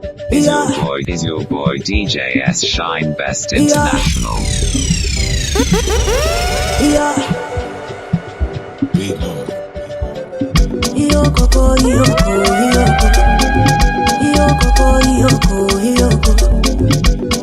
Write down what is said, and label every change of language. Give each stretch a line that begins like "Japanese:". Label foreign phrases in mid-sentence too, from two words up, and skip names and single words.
English: Is your Yeah. boy, is your boy D J S Shine Best Yeah. International? Yeah.
Kinyarwanda: Iyo koko, iyo ko, iyo ko. Iyo koko, iyo ko, iyo ko.